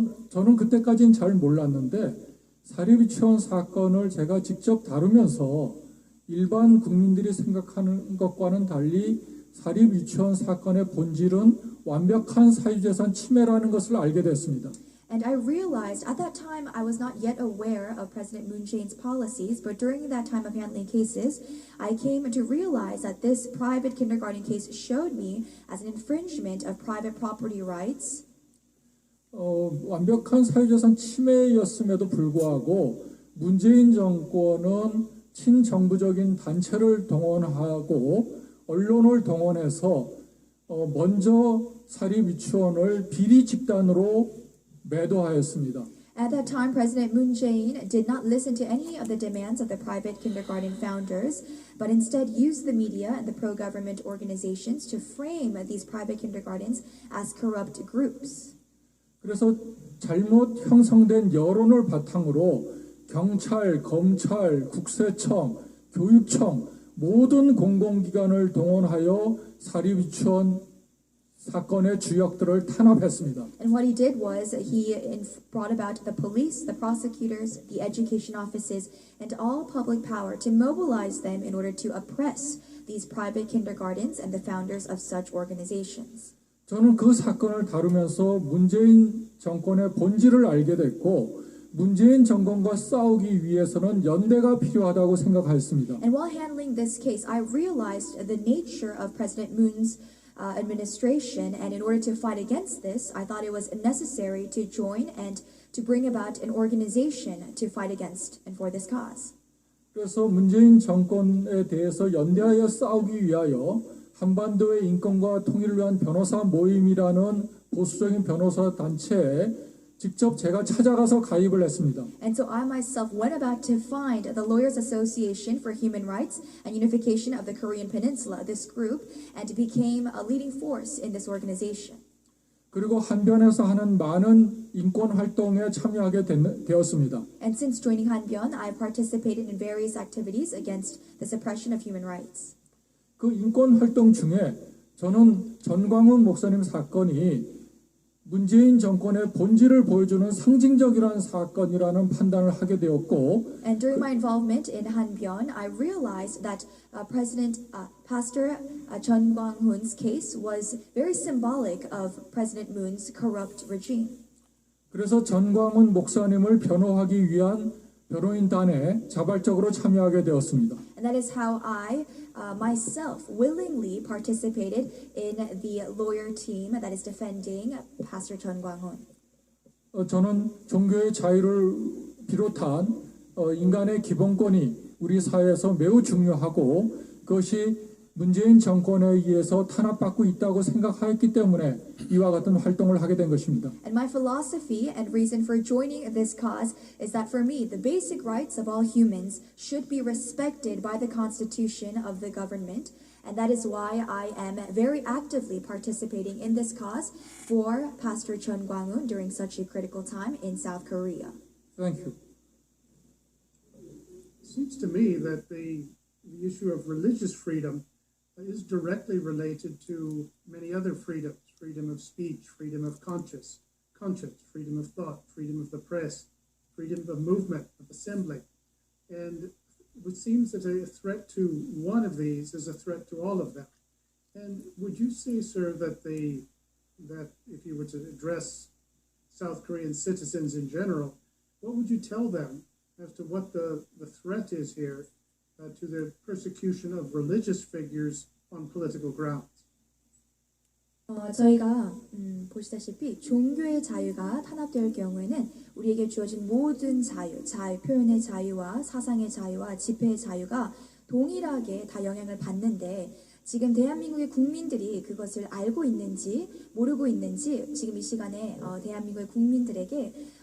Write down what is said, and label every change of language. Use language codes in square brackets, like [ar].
[ko] 저는 그때까지는 잘 몰랐는데 사립 유치원 사건을 제가 직접 다루면서 일반 국민들이 생각하는 것과는 달리 사립 유치원 사건의 본질은 완벽한 사유재산 침해라는 것을 알게 됐습니다. [en] And I realized at that time I was not yet aware of President Moon Jae-in's policies, but during that time of handling cases, I came to realize that this private kindergarten case showed me as an infringement of private property rights. [ko] 완벽한 사유재산 침해였음에도 불구하고 문재인 정권은 친정부적인 단체를 동원하고 언론을 동원해서 먼저 사립 유치원을 비리 집단으로 매도하였습니다. [en] At that time, President Moon Jae-in did not listen to any of the demands of the private kindergarten founders, but instead used the media and the pro-government organizations to frame these private kindergartens as corrupt groups. [ko] 그래서 잘못 형성된 여론을 바탕으로 경찰, 검찰, 국세청, 교육청 모든 공공기관을 동원하여 사립 유치원 사건의 주역들을 탄압했습니다. [en] And what he did was he brought about the police, the prosecutors, the education offices, and all public power to mobilize them in order to oppress these private kindergartens and the founders of such organizations. [ko] 저는 그 사건을 다루면서 문재인 정권의 본질을 알게 됐고 문재인 정권과 싸우기 위해서는 연대가 필요하다고 생각하였습니다. [en] And while handling this case, I realized the nature of President Moon's administration, and in order to fight against this, I thought it was necessary to join and to bring about an organization to fight against and for this cause. [ko] 그래서 문재인 정권에 대해서 연대하여 싸우기 위하여 한반도의 인권과 통일을 위한 변호사 모임이라는 보수적인 변호사 단체에 직접 제가 찾아가서 가입을 했습니다. [en] And so I myself went about to find the Lawyers Association for Human Rights and Unification of the Korean Peninsula, this group, and became a leading force in this organization. [ko] 그리고 한변에서 하는 많은 인권 활동에 참여하게 되었습니다. [en] And since joining Hanbyeon, I participated in various activities against the suppression of human rights. [ko] 그 인권 활동 중에 저는 전광훈 목사님 사건이 문재인 정권의 본질을 보여주는 상징적이라는 사건이라는 판단을 하게 되었고, [en] And during my involvement in Hanbyeon, I realized that Pastor Chun Kwang-hoon's case was very symbolic of President Moon's corrupt regime. [ko] 그래서 전광훈 목사님을 변호하기 위한 변호인단에 자발적으로 참여하게 되었습니다. [en] And that is how I myself willingly participated in the lawyer team that is defending Pastor Chun Kwang-hoon. [ko] 저는 종교의 자유를 비롯한 인간의 기본권이 우리 사회에서 매우 중요하고 그것이 문재인 정권에 의해서 탄압받고 있다고 생각하였기 때문에 이와 같은 활동을 하게 된 것입니다. [en] And my philosophy and reason for joining this cause is that for me, the basic rights of all humans should be respected by the Constitution of the government. And that is why I am very actively participating in this cause for Pastor Chun Kwang-hoon during such a critical time in South Korea. Thank you. It seems to me that the issue of religious freedom is directly related to many other freedoms: freedom of speech, freedom of conscience, freedom of thought, freedom of the press, freedom of movement, of assembly. And it seems that a threat to one of these is a threat to all of them. And would you say, sir, that if you were to address South Korean citizens in general, what would you tell them as to what the threat is here to the persecution of religious figures on political grounds? [ko] 저희가 보시다시피 종교의 자유가 탄압될 경우에는 우리에게 주어진 모든 자유, 표현의 자유와 사상의 자유와 집회의 자유가 동일하게 다 영향을 받는데 지금 대한민국의 국민들이 그것을 알고 있는지 모르고 있는지 지금 이 시간에 대한민국의 국민들에게